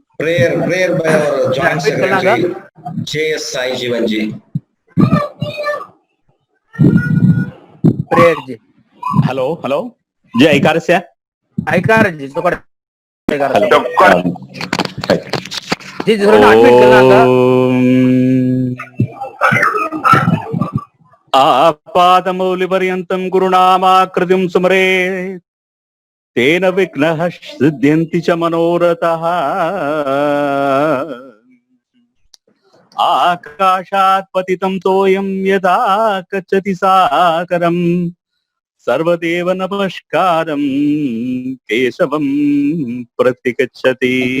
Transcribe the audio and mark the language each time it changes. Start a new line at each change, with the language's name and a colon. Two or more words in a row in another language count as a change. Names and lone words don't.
English: Prayer by our Joint Secretary, J.S. Sai Jeevan ji. Prayer ji. Hello. जी ऐकार से जी चौकड़ जी
Sanskrit: आपादमौलिपर्यन्तं गुरुनामाकृतिं स्मरे तेन विघ्नः सिद्ध्यन्ति च मनोरथः आकाशात् पतितं तोयं यदा गच्छति सागरम् सर्वदेव नमस्कारं केशवं प्रतिगच्छति